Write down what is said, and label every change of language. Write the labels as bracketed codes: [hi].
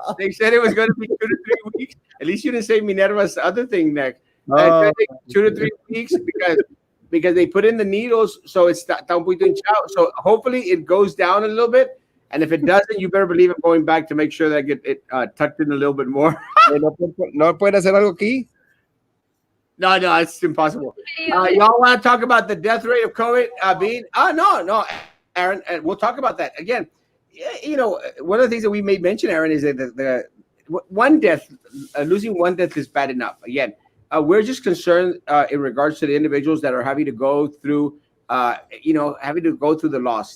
[en] They said it was going to be 2 to 3 weeks. At least you didn't say Minerva's other thing, Nick. It's gonna take 2 to 3 weeks because they put in the needles, so it's [es] está un poquito hinchado. [en] So hopefully it goes down a little bit. And if it doesn't, you better believe I'm going back to make sure that I get it tucked in a little bit more. [es] No puede hacer algo aquí. [en] No, it's impossible. Y'all want to talk about the death rate of COVID being? No, Aaron, and we'll talk about that again. One of the things that we made mention, Aaron, is that the one death, losing one death is bad enough. Again, we're just concerned in regards to the individuals that are having to go through, having to go through the loss.